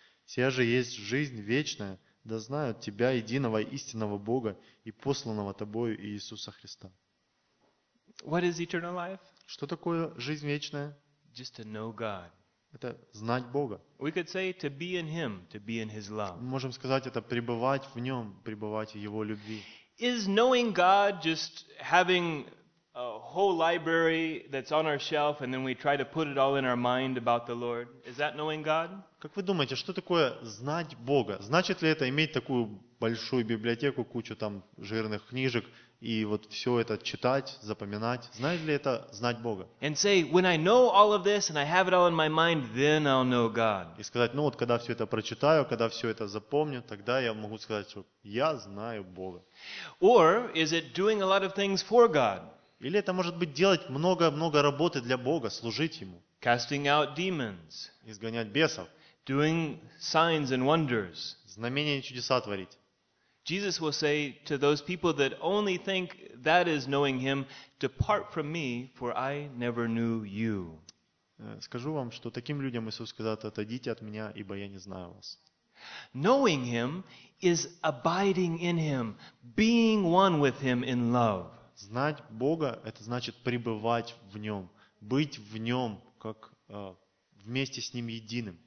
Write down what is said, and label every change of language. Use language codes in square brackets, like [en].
[ru] Сия же есть жизнь вечная, да знают Тебя, единого истинного Бога и посланного Тобою Иисуса Христа». [en] What is eternal life? [ru] Что такое жизнь вечная? [en] Just to know God. [ru] Это знать Бога. [en] We could say to be in Him, to be in His love. [ru] Мы можем сказать, это пребывать в Нем, пребывать в Его любви. [en] Is knowing God just having a whole library that's on our shelf and then we try to put it all in our mind about the Lord? Is that knowing God? [ru] Как вы думаете, что такое знать Бога? Значит ли это иметь такую большую библиотеку, кучу там жирных книжек? И вот все это читать, запоминать. Знает ли это знать Бога? И сказать, ну вот когда все это прочитаю, когда все это запомню, тогда я могу сказать, что я знаю Бога. [en] Or is it doing a lot of things for God? [ru] Или это может быть делать много-много работы для Бога, служить Ему. [en] Casting out demons. [ru] Изгонять бесов. [en] Doing signs and wonders. [ru] Знамения и чудеса творить. [en] Jesus will say to those people that only think that is knowing Him, depart from me, for I never knew you. [ru] Скажу вам, что таким людям Иисус сказал, отойдите от меня, ибо я не знаю вас. [en] Knowing Him is abiding in Him, being one with Him in love. [ru] Знать Бога, это значит пребывать в Нем, быть в Нем, как вместе с Ним единым.